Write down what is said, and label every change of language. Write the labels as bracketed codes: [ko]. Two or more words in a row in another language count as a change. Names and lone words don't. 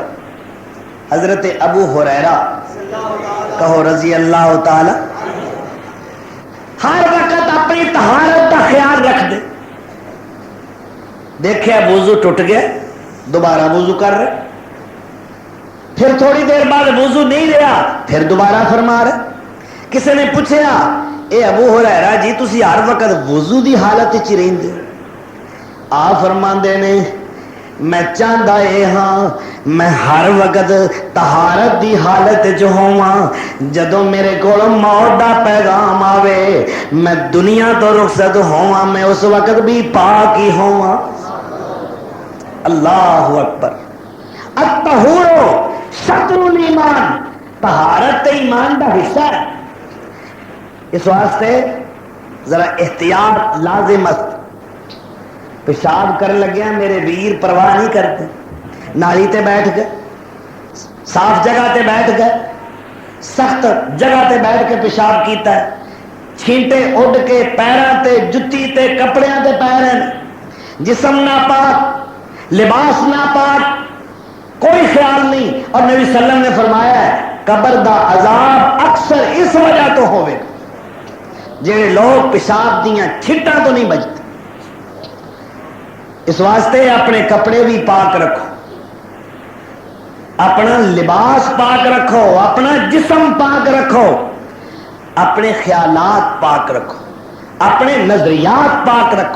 [ur] حضرت ابو ہریرہ کہو [ar] رضی اللہ تعالی [ur] ہر وقت اپنی طہارت کا خیال رکھ دے. دیکھے وضو ٹوٹ گیا دوبارہ وضو کر رہے، پھر تھوڑی دیر بعد وضو نہیں رہا پھر دوبارہ فرما رہے. [pa] کسی نے پوچھا اے ابو ہریرہ جی تسی ہر وقت وضو دی حالت وچ رہندے؟ آپ فرماندے نے میں چاہتا اے ہاں میں ہر وقت طہارت دی حالت وچ ہوواں، جدوں میرے کول موت دا پیغام آوے میں دنیا تو رخصت ہوواں میں اس وقت بھی پاک ہی ہوواں. [ar] اللہ اکبر. الطہور شطر الایمان، [pa] طہارت ایمان دا حصہ ہے. [ur] اس واسطے ذرا احتیاط لازمت. [pa] پیشاب کر لگیا میرے ویر پرواہ نہیں کرتے, نالی تے بیٹھ گئے, صاف جگہ تے بیٹھ گئے, سخت جگہ تے بیٹھ کے پیشاب کیتا ہے, چھینٹے اڑ کے پیراں تے جتی تے کپڑیاں تے پے رہے ہیں, جسم ناپاک, لباس ناپاک, کوئی خیال نہیں. [ur] اور نبی [ar] صلی اللہ علیہ وسلم [ur] نے فرمایا ہے [pa] قبر دا عذاب اکثر اس وجہ تو ہوئے جہے لوگ پیشاب دیاں چھٹاں تو نہیں بچتے. [ur] اس واسطے اپنے کپڑے بھی پاک رکھو, اپنا لباس پاک رکھو, اپنا جسم پاک رکھو, اپنے خیالات پاک رکھو, اپنے نظریات پاک رکھو.